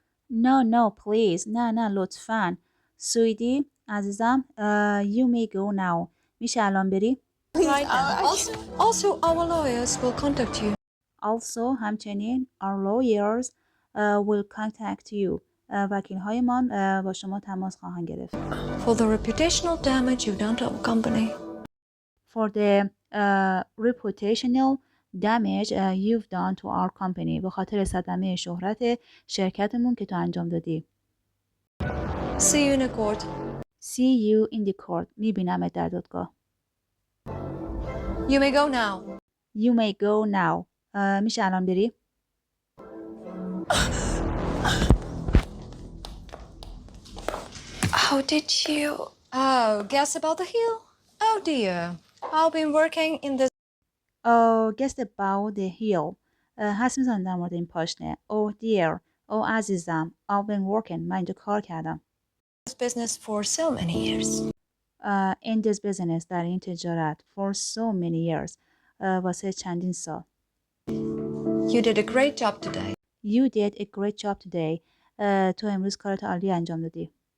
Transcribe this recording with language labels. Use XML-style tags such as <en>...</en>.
<en>No, please.</en> <fa>نه لطفاً.</fa> <en>Sweetie,</en> <fa>عزیزم,</fa> <en>you may go now.</en> <fa>میشه الان بری؟</fa> <en>Right now. Also, our lawyers will contact you. Also,</en> <fa>همچنین,</fa> <en>our lawyers will contact you.</en> <fa>وکیل هایمان با شما تماس خواهند گرفت.</fa> <en>For the reputational damage you've done to our company. For the reputational damage you've done to our company.</en> <fa>به خاطر صدمه شهرت شرکتمون که تو انجام دادی.</fa> <en>See you in a court. See you in the court.</en> <fa>میبینمت در دادگاه.</fa> <en>You may go now. You may go now.</en> <fa>میشه الان بری؟</fa> <en>How did you... Oh, guess about the heel? Oh dear. I've been working in this Oh, guess about the heel.</en> <fa>حس میزنم در مورد این پاشنه.</fa> <en>Oh dear. Oh عزیزم. I've been working.</en> <fa>من اینجا کار کردم.</fa> <en>business for so many years. In this business.</en> <fa>در این تجارت.</fa> <en>For so many years.</en> <fa>واسه چندین سال.</fa> <en>You did a great job today. You did a great job today.</en> <fa>تو امروز کارت عالی انجام دادی.</fa>